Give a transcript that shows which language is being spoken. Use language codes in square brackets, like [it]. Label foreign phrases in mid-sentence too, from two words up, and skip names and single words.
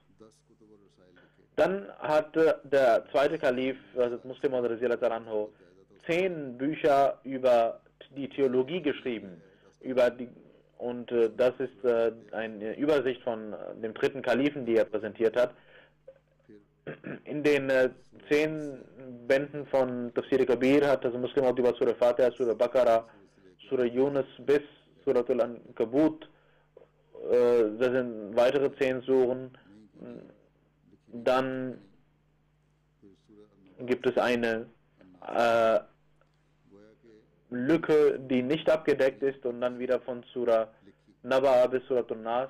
[de] Dann hat der zweite Kalif, also Muslim 10 Bücher über die Theologie geschrieben, und das ist eine Übersicht von dem dritten Kalifen, die er präsentiert hat. In den 10 Bänden von Tafsir Kabir hat also Muslim auch über Surah Fatiha, Surah Baqarah, Surah Yunus bis Surah Al-Ankabut, das sind weitere 10 Suren. Dann gibt es eine Lücke, die nicht abgedeckt ist, und dann wieder von Surah Naba bis Surah An-Nas.